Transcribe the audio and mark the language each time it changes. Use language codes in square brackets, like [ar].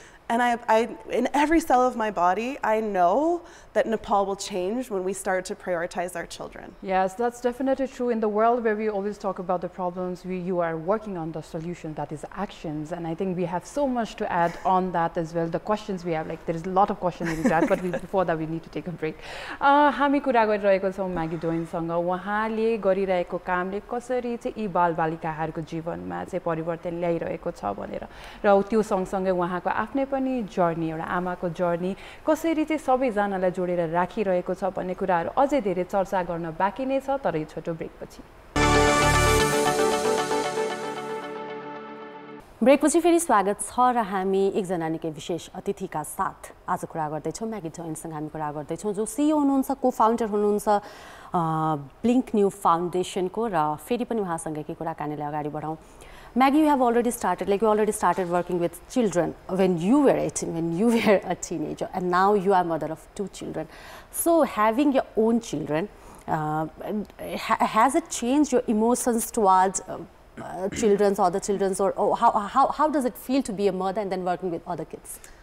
[en] And I, in every cell of my body, I know that Nepal will change when we start to prioritize our children. Yes, that's definitely true. In the world where we always talk about the problems, you are working on the solution, that is actions. And I think we have so much to add on that as well. The questions we have, like there is a lot of questions in that, but before that we need to take a break. [ne] हामी कुरा गरिरहेको छौं Maggi डोइनसँग। उहाँले गरिरहेको कामले कसरी चाहिँ यी बालबालिकाहरूको जीवनमा चाहिँ परिवर्तन ल्याइरहेको छ भनेर, र त्यो सँगसँगै उहाँको आफ्नै जर्नी, एउटा आमाको जर्नी कसरी चाहिँ सबैजनालाई जोडेर राखिरहेको छ भन्ने कुराहरू अझै धेरै चर्चा गर्न बाँकी नै छ, तर यो छोटो ब्रेकपछि। ब्रेकपछि फेरि स्वागत छ र हामी एकजना निकै विशेष अतिथिका साथ आज कुरा गर्दैछौँ। म्यागी जोइनसँग हामी कुरा गर्दैछौँ, जो सिइओ हुनुहुन्छ, को फाउन्डर हुनुहुन्छ ब्लिङ्क न्यू फाउन्डेसनको, र फेरि पनि उहाँसँगकै कुराकानीलाई अगाडि बढाउँ। [en] Maggie, you already started working with children when you were 18, when you were a teenager, and now you are mother of 2 children. So having your own children, has it changed your emotions towards other children's, or how does it feel to be a mother and then working with other kids?